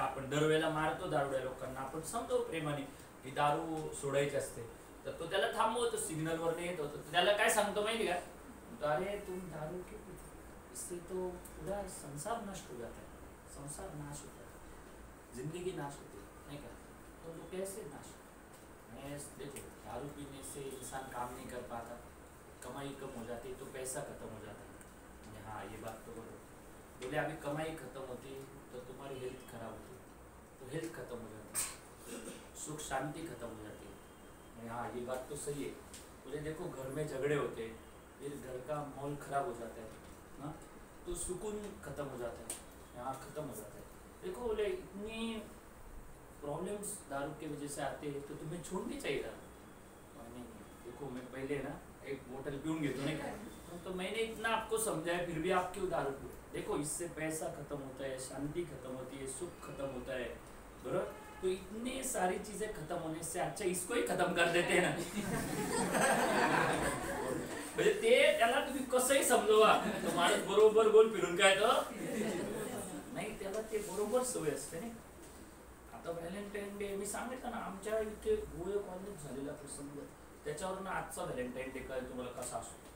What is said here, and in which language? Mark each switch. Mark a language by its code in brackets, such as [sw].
[mr] आपण दरवेळेला मारतो दारुड्या लोकांना, आपण समजवू प्रेमाने की दारू सोडायची असते. तर तो त्याला थांबवतो, सिग्नल वर येत होतो, त्याला काय सांगतो माहिती का, [hi] अरे तुम दारू क्यों पीते, इससे तो पूरा संसार नष्ट हो जाता है, संसार नाश होता है, जिंदगी नाश होती है, नहीं का. तो कैसे नाश, देखो दारू पीने से इंसान काम नहीं कर पाता, कमाई कम हो जाती है, तो पैसा खत्म हो जाता है. हाँ ये बात तो बरोबर. बोले अभी कमाई खत्म होती तो तुम्हारी हेल्थ खराब होती, तो हेल्थ खत्म हो जाती, सुख शांति खत्म हो जाती है. हाँ ये बात तो सही है. बोले देखो घर में झगड़े होते, फिर घर का माहौल खराब हो जाता है ना, तो सुकून खत्म हो जाता है, यहाँ खत्म हो जाता है. देखो बोले इतनी प्रॉब्लम्स दारू की वजह से आते हैं, तो तुम्हें छोड़नी चाहिए दारू. नहीं देखो मैं पहले ना एक बोतल पीऊँ घेतो, नहीं का, तो मैंने इतना आपको समझाया, फिर भी आप क्यों दारू पीओ. देखो इससे पैसा खत्म होता है, शांति खत्म होती है, सुख खत्म होता है, बरोबर. तो इतनी सारी चीजें खत्म होने से अच्छा इसको ही खत्म कर देते हैं ना. [mr] म्हणजे ते त्याला तुम्ही कसंही समजवा, तो माणूस बरोबर गोल फिरून काय तो नाही, त्याला ते बरोबर सवय असते. नाही आता व्हॅलेंटाईन डे मी सांगितलं ना, आमच्या इथे गोळे कॉलेज झालेला प्रसंग, त्याच्यावरून आजचा व्हॅलेंटाईन डे काय तुम्हाला कसा असतो.